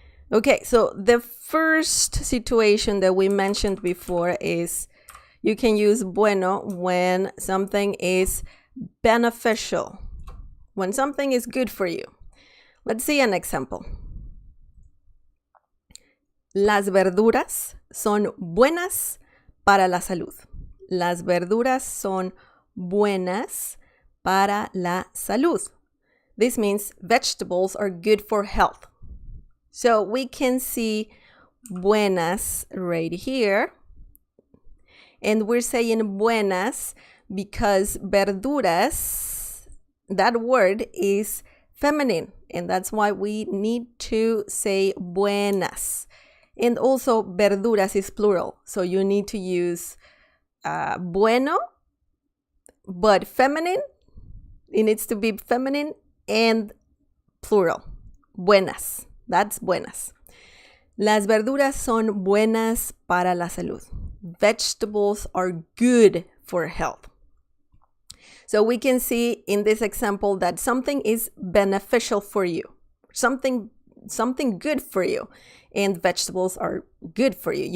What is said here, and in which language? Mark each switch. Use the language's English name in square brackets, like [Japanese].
[English] Okay, so the first situation that we mentioned before is you can use bueno when something is beneficial, when something is good for you. Let's see an example. [Spanish] Las verduras son buenas para la salud. Las verduras son buenas para la salud. [English] This means vegetables are good for health. So we can see buenas right here. And we're saying buenas because verduras, that word is feminine. And that's why we need to say buenas. And also verduras is plural. So you need to use bueno, but feminine. It needs to be feminine and plural. Buenas. That's buenas. [Spanish] Las verduras son buenas para la salud. [English] Vegetables are good for health. So we can see in this example that something is beneficial for you. Something good for you. And vegetables are good for you.